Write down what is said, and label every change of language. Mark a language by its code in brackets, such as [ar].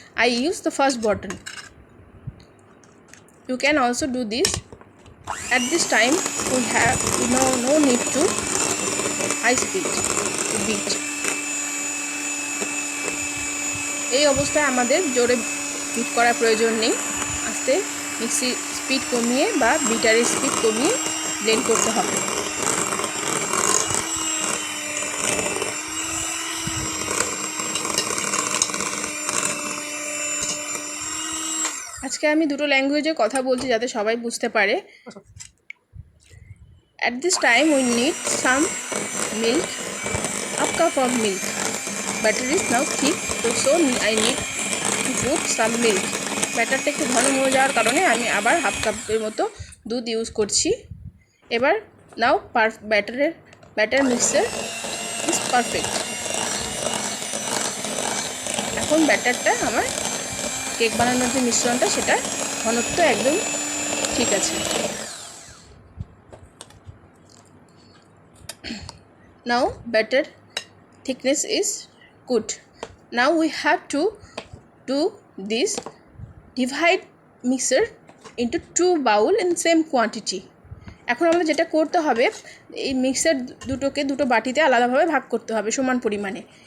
[en] I use the first button. You can also do this. At this time we have no need to high speed to beat. [bn] এই অবস্থায় আমাদের জোরে bit করার প্রয়োজন নেই। আস্তে মিক্সির স্পিড কমিয়ে বা বিটারের স্পিড কমিয়ে ব্লেন্ড করতে হবে। আজকে আমি দুটো ল্যাঙ্গুয়েজে কথা বলছি যাতে সবাই বুঝতে পারে। [en] At this time we need some milk, half cup of milk. Batter is now thick, so I need to put some milk. [bn] ব্যাটারটা একটু ঘন হয়ে যাওয়ার কারণে আমি আবার হাফ কাপের মতো দুধ ইউজ করছি। এবার [en] Now batter mixture is perfect. [bn] এখন ব্যাটারটা আমার কেক বানানোর যে মিশ্রণটা সেটা ঘনত্ব একদম ঠিক আছে। [en] Now batter thickness is good. Now we have to do this, divide mixer into 2 bowl in same quantity. [bn] এখন আমাদের যেটা করতে হবে, এই মিক্সার দুটোকে দুটো বাটিতে আলাদাভাবে ভাগ করতে হবে সমান পরিমাণে।